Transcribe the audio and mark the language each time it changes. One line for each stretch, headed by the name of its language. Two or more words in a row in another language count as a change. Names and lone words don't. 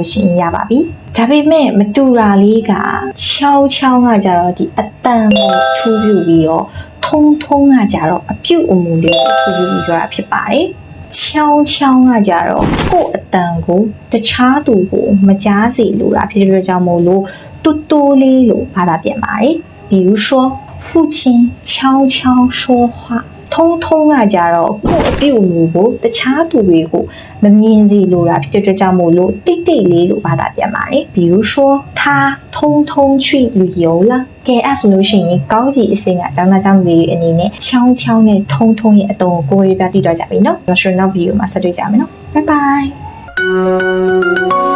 Burmese: ရှိရင်ရပါပြီဒါပေမဲ့မတူတာလေးကချောင်းချောင်းကကြတော့ဒီအတန်ကိုထူးပြပြီးတော့ထုံထုံကကြတော့အပြုတ်အမူလေးကိုထူးပြပြီးပြောတာ ဖြစ်ပါတယ်ချောင်းချောင်းကကြတော့ကိုယ့်အတန်ကိုတခြားသူကိုမကြားစေလိုတာဖြစ်တဲ့အတွက်ကြောင့်မို့လို့တူ တူလေးလို့ဘာသာပြန်ပါတယ်
Chinese: 比如说父亲悄悄说话通通
Burmese: ကကြတော့ကိုယ့်အပြုတ်အမူကိုတခြားသူတွေကိုမမြင်စေလိုတာဖြစ်တဲ့အတွက်ကြောင့်မို့လို့တိတ်တိတ်လေးလို့ဘာသာပြန်ပါတယ်
Chinese: 比如说他通通去旅游了
Burmese: ကဲအဲ့ဆိုလို့ရှိရင်ကောင်းကြီးအစင်ကကျောင်းသားကျောင်းသူတွေအနေနဲ့ချောင်းချောင်းနဲ့ထုံထုံရဲ့အတုံးကိုကိုယ်ရေးပြသိတော့ကြပြီနော် National View မှာဆက်တွေ့ကြမယ်နော်
English: Bye bye